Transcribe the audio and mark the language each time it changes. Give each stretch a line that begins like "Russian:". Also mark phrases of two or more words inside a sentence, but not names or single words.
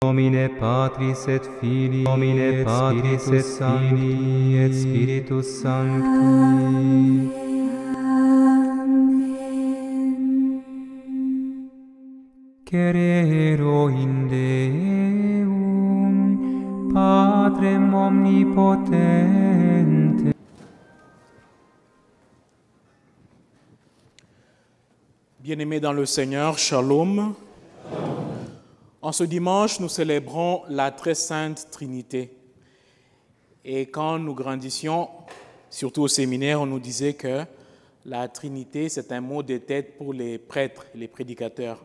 Latin: Nomine Patris et Filii, Nomine Patris et Filii et Spiritus Sancti. Cerero in Deum, Patrem omnipotente.
French: Bien-aimés dans le Seigneur, Shalom. En ce dimanche, nous célébrons la très sainte Trinité. Et quand nous grandissions, surtout au séminaire, on nous disait que la Trinité, c'est un mot de tête pour les prêtres, les prédicateurs.